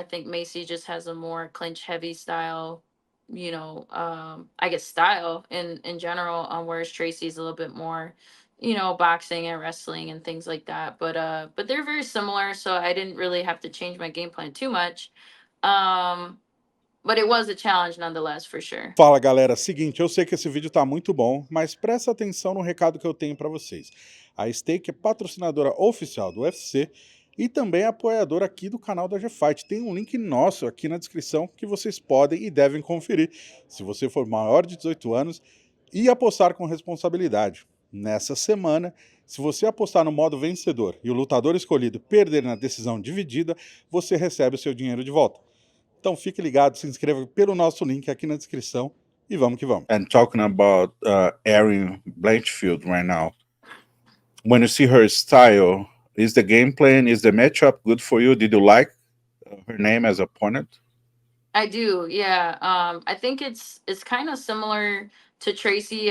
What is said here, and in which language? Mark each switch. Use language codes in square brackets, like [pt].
[en] I think Macy just has a more clinch heavy style, I guess style in general, whereas Tracy's a little bit more, boxing and wrestling and things like that. But they're very similar, so I didn't really have to change my game plan too much. Um but it was a challenge nonetheless for sure. [pt] Fala galera, seguinte, eu sei que esse vídeo tá muito bom, mas presta atenção no recado que eu tenho para vocês. A Stake é patrocinadora oficial do UFC e também é apoiadora aqui do canal da G-Fight. Tem um link nosso aqui na descrição que vocês podem e devem conferir, se você for maior de 18 anos e apostar com responsabilidade. Nessa semana, se você apostar no modo vencedor e o lutador escolhido perder na decisão dividida, você recebe o seu dinheiro de volta. Então fique ligado, se inscreva pelo nosso link aqui na descrição e vamos que vamos. [en] And talking about Erin Blanchfield right now, when you see her style, Is the game plan, is the matchup good for you? Did you like her name as opponent? I do, yeah. I think it's kind of similar to Tracy.